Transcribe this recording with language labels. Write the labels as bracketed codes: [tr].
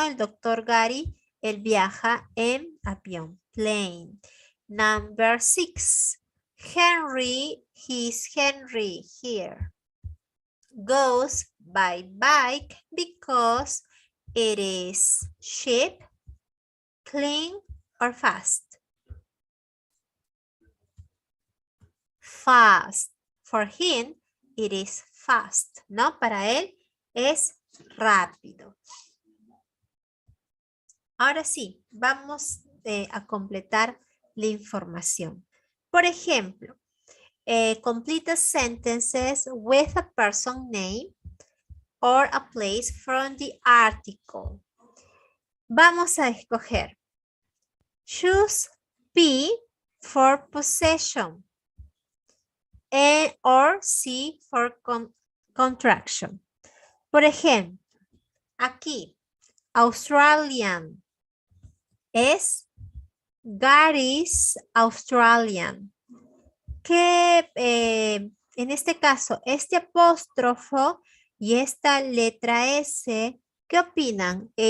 [es] El doctor Gary, él viaja en avión, plane. [en] Number 6. Henry here, goes by bike because it is cheap, clean, or fast. Fast. For him, it is fast, [es] ¿no? Para él es rápido. Ahora sí, vamos a completar la información. Por ejemplo, [en] complete sentences with a person name or a place from the article. [es] Vamos a escoger. [en] Choose P for possession or C for contraction. [es] Por ejemplo, aquí, Australian es Gary's Australian. Que en este caso, este apóstrofo y esta letra S, ¿qué opinan?